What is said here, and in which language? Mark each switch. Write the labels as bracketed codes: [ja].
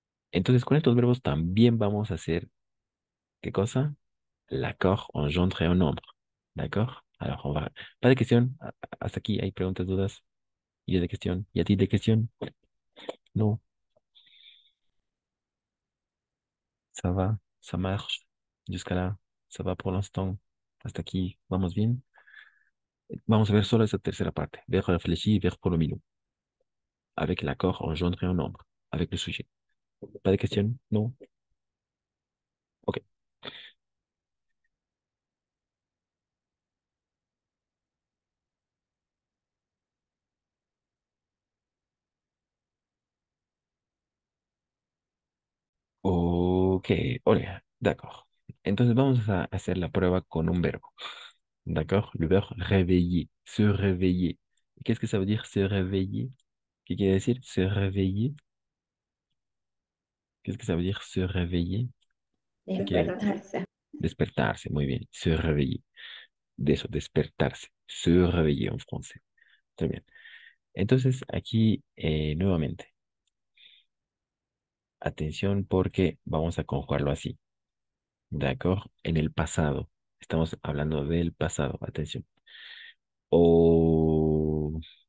[es] Entonces con estos verbos también vamos a hacer, ¿qué cosa? [fr] L'accord engendre un nombre. D'accord? Alors, on va... Pas de question. [es] Hasta aquí hay preguntas, dudas. ¿Y de cuestión? ¿Y a ti de cuestión? No. [fr] Ça va, ça marche. Jusqu'à là, ça va pour l'instant. [es] Hasta aquí, vamos bien. Vamos a ver solo esa tercera parte. [fr] Verbe réfléchi, verbe pronominaux. Avec l'accord engendre un nombre. Avec le sujet. Pas de question? Non? Ok. Ok, hola, d'accord. [es] Entonces vamos a hacer la prueba con un verbo. [fr] D'accord? Le verbe réveiller, se réveiller. Qu'est-ce que ça veut dire se réveiller? [es] ¿Qué quiere decir se réveiller? [fr] Qu'est-ce que ça veut dire se réveiller? [es] ¿Qué quiere decir? Despertarse. Despertarse, muy bien. Se réveiller. De eso, despertarse. [fr] Se réveiller en français. Très bien. [es] Entonces, aquí nuevamente, atención porque vamos a conjugarlo así. ¿De acuerdo? En el pasado. Estamos hablando del pasado. Atención. O...